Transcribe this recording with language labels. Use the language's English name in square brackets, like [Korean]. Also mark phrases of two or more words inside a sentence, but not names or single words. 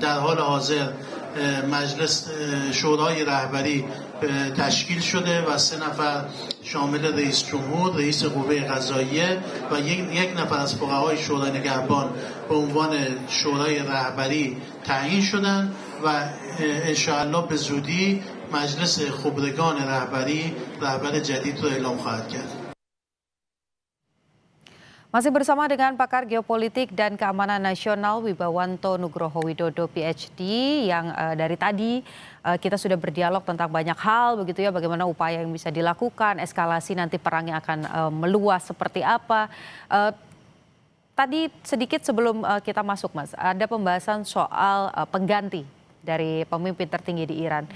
[Persian] در حال حاضر مجلس شورای رهبری تشکیل شده و 3 نفر شامل رئیس جمهور، رئیس قوه قضاییه و یک نفر از فقهای شورای نگهبان به عنوان شورای رهبری تعیین شدن و انشاءالله به زودی مجلس خبرگان رهبری رهبر جدید رو اعلام خواهد کرد. [Indonesian] Masih bersama dengan pakar geopolitik dan keamanan nasional Wibawanto Nugroho Widodo PhD yang dari tadi kita sudah berdialog tentang banyak hal begitu ya, bagaimana upaya yang bisa dilakukan, eskalasi nanti perangnya akan meluas seperti apa. Tadi sedikit sebelum kita masuk Mas, ada pembahasan soal pengganti dari pemimpin tertinggi di Iran.